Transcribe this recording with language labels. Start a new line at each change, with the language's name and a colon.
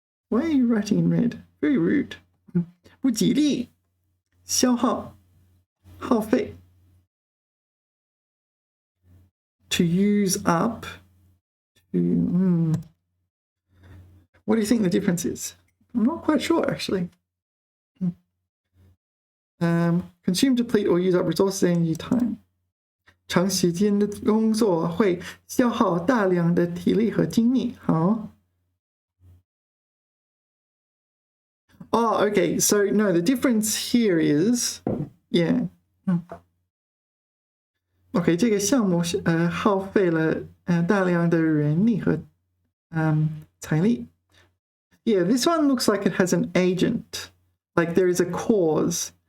English: Why are you writing in red? Very rude.
Chinese: 不吉利消耗耗费
English: to use up to what do you think the difference is? I'm not quite sure actually. Consume, deplete, or use up resources, energy, time.
Chinese: 长时间的工作会消耗大量的体力和精力。好。
English: Oh, okay. So no, the difference here is, yeah.
Chinese: Okay, 这个项目是耗费了大量的人力和财力。
English: Yeah, this one looks like it has an agent. Like there is a cause.